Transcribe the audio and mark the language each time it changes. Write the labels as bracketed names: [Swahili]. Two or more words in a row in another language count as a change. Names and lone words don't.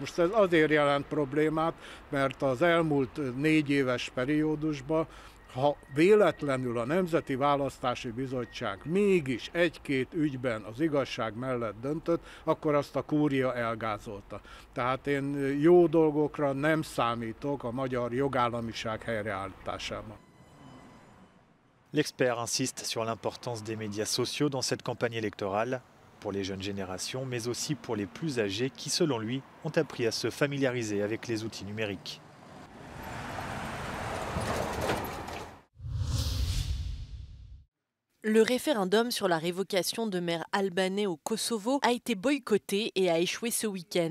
[Hungarian] Most ez azért jelent problémát, mert az elmúlt 4 éves periódusban, ha véletlenül a Nemzeti Választási Bizottság mégis 1-2 ügyben az igazság mellett döntött, akkor azt a kúria elgázolta. Tehát én jó dolgokra nem számítok a magyar jogállamiság helyreállításában. [French] L'expert insiste sur l'importance des médias sociaux dans cette campagne électorale, pour les jeunes générations, mais aussi pour les plus âgés qui, selon lui, ont appris à se familiariser avec les outils numériques. Le référendum sur la révocation de maires albanais au Kosovo a été boycotté et a échoué ce week-end.